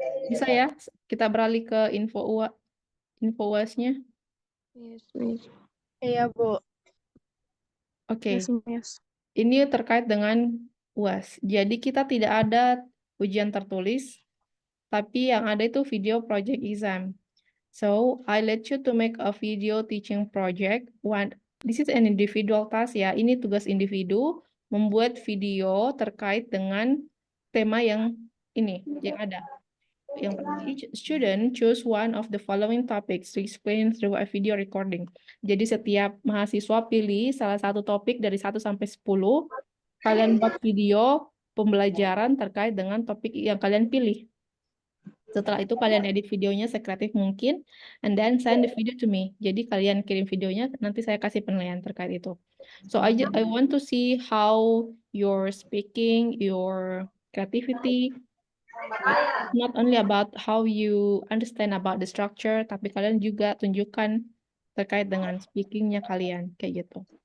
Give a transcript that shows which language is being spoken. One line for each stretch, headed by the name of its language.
Indonesian: Bisa ya? Kita beralih ke info UAS-nya.
English: Yes, Miss.
Indonesian: Iya, Bu. Oke.
English: Yes, Miss.
Indonesian: Ini terkait dengan UAS. Jadi kita tidak ada ujian tertulis, tapi yang ada itu video project exam.
English: So, I let you to make a video teaching project. This is an individual task
Indonesian: ya. Ini tugas individu, membuat video terkait dengan tema yang ini, yang ada.
English: Each student choose one of the following topics to explain through a video recording.
Indonesian: Jadi setiap mahasiswa pilih salah satu topik dari 1 sampai 10. Kalian buat video pembelajaran terkait dengan topik yang kalian pilih. Setelah itu kalian edit videonya sekreatif mungkin,
English: and then send the video to me.
Indonesian: Jadi kalian kirim videonya, nanti saya kasih penilaian terkait itu.
English: So I want to see how you're speaking, your creativity, not only about how you understand about the structure,
Indonesian: tapi kalian juga tunjukkan terkait dengan speakingnya kalian, kayak gitu.